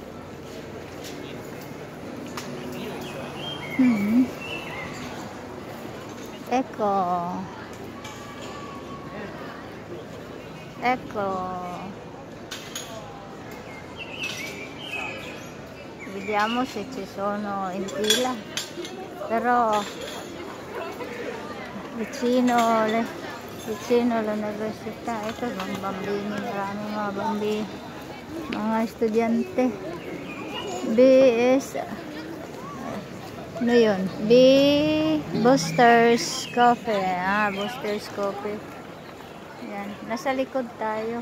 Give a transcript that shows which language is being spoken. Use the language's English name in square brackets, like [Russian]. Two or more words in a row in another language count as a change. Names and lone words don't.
[Italian] Ecco, vediamo se ci sono in fila, però vicino all'università. [Filipino] Ito mga bambini, maraming mga bambini, mga estudyante. Ano yun? Boosters Coffee. Boosters Coffee. Yan. Nasa likod tayo.